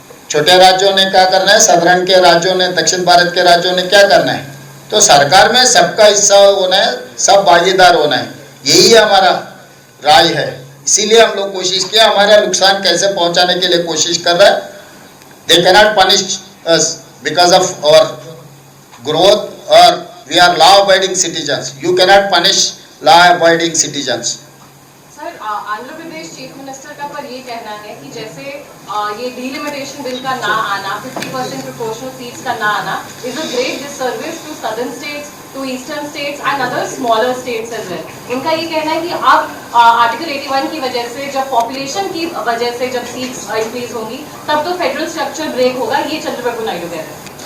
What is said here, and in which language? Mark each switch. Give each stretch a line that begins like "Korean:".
Hindi: छोटे राज्यों ने क्या करना है, साधारण के राज्यों ने, दक्षिण भारत के राज्यों ने क्या करना है? तो सरकार में सबका हिस्सा होना है, सब भागीदार होना है, यही हमारा राय है। इसीलिए हम लोग कोशिश किया, हमारा नुकसान कैसे पहुंचाने के लिए कोशिश कर रहा है।
English: They cannot punish us because of our growth, or we are law abiding citizens. You cannot punish law abiding citizens.
Hindi: Sir, Andhra Pradesh chief minister का पर ये कहना है कि जैसे ये डिलिमिटेशन बिल का ना आना, 50% प्रोपोर्शनल सीट्स का ना आना
English: Is a great disservice to southern states, to eastern states and other smaller states as well.
Hindi: उनका ये कहना है कि अब आर्टिकल 81 की वजह से, जब पॉपुलेशन की वजह से जब सीट्स इंक्रीज होंगी तब तो फेडरल स्ट्रक्चर ब्रेक होगा, ये चंद्रबाबू नायडू कह रहे हैं।